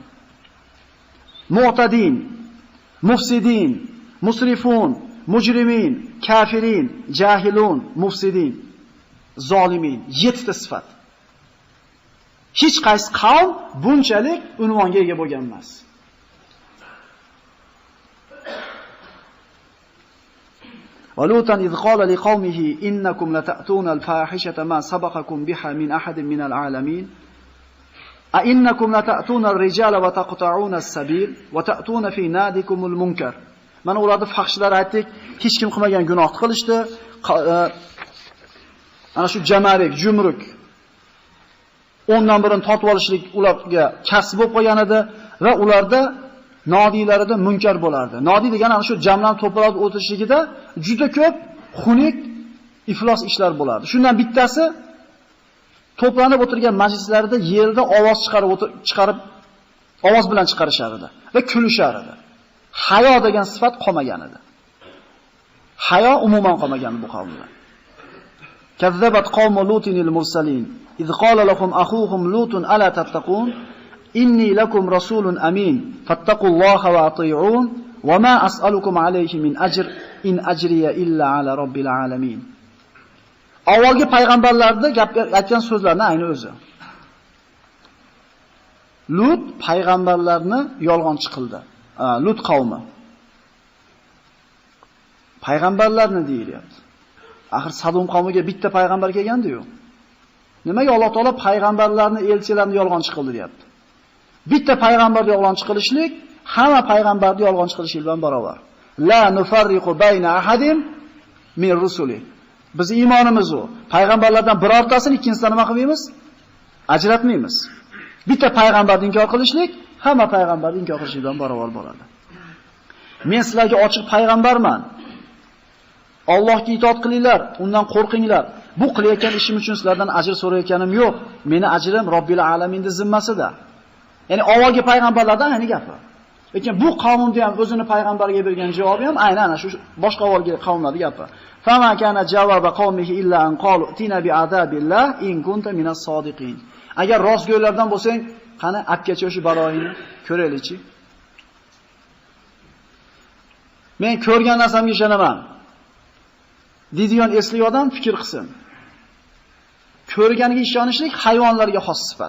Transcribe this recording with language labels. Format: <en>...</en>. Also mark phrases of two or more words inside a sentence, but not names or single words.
<ar>معتدين، مفسدين، مسرفون، مجرمين، كافرين، جاهلون، مفسدين، ظالمين,</ar> <uz>7 ta sifat. Hech qaysi qavm bunchalik unvonga ega bo'lgan emas.</uz> <ar>ولوطا إذ قال لقومه إنكم لتأتون الفاحشة ما سبقكم بها من أحد من العالمين أئنكم لتأتون الرجال وتقطعون السبيل وتأتون في نادكم المنكر.</ar> <uz>Mana ularni fahshlar aytdik, hech kim qilmagan gunohni qilishdi. Ana shu jamarik, jumruk 10dan birini tortib olishlik ularga kasb bo'lib qolgan edi va ularda nodiylarida munkar bo'lardi. Nodiy degani ana shu jamlanib to'planib o'tirishligida juda ko'p xunuk, iflos ishlar bo'lardi. Shundan bittasi to'planib o'tirgan majlislarda yerda ovoz chiqarib ovoz bilan chiqarishar edi va kulishar edi. Hayo degan sifat qolmagan edi. Hayo umuman qolmagan bu qavmda.</uz> <ar>كذبت قوم لوط المرسلين إذ قال لهم أخوهم لوط ألا تتقون إني لكم رسول أمين فاتقوا الله وأطيعون وما أسألكم عليه من أجر إن أجري إلا على رب العالمين.</ar> <uz>Avvalgi payg'ambarlarning aytgan so'zlarini ayni o'zi. Lut payg'ambarlarni yolg'onchi qildi. Lut qavmi. Payg'ambarlarni deyilyapti. Axir Sadum qavmiga bitta payg'ambar kelgandi-yu. Nimaga Alloh taolo payg'ambarlarni, elchilarni yolg'onchi qildi deyapti? Bitta payg'ambarni yolg'onchi qilishlik hamma payg'ambarni yolg'onchi qilishlik bilan barobar.</uz> <ar>لا نفرق بين أحد من رسله.</ar> <uz>Biz iymonimiz u. Payg'ambarlardan birortasini ikkinchisidan nima qilmaymiz? Ajratmaymiz. Bitta payg'ambarni inkor qilishlik hamma payg'ambarni inkor qilishlik bilan barobar bo'ladi. Men sizlarga ochiq payg'ambarman. Allohga itoat qilinglar, undan qo'rqinglar. Bu qilayotgan ishim uchun sizlardan ajr so'rayotganim yo'q. Meni ajrim Robbil alaminning zimmasida. Ya'ni avvalgi payg'ambarlardan ayni gapi. Lekin bu qavmda ham o'zini payg'ambarga bergan javobi ham aynan shu boshqa avvalgi qavmlarning gapi.</uz> <ar>فما كان جواب قومه إلا أن قالوا ائتنا بعذاب الله إن كنت من الصادقين.</ar> <uz>Agar rostgo'ylardan bo'lsang, qani apgacha o'sha baloyini ko'raylikchi. Men ko'rgan narsamga ishonaman. Deydigan esli odam fikr qilsin. Ko'rganiga ishonishlik hayvonlarga xos sifat.</uz>